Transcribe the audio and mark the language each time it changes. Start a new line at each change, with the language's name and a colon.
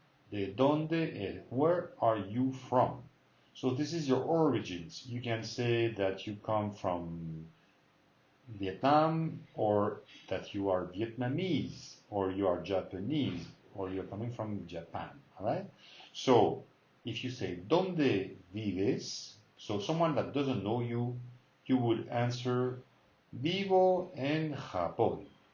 Spanish: De dónde eres.
English: Where are you from? So this is your origins. You can say that you come from Vietnam, or that you are Vietnamese, or you are Japanese, or you're coming from Japan, all right? So if you say
Spanish: ¿Dónde vives?
English: So someone that doesn't know you, you would answer
Spanish: Vivo en Japón.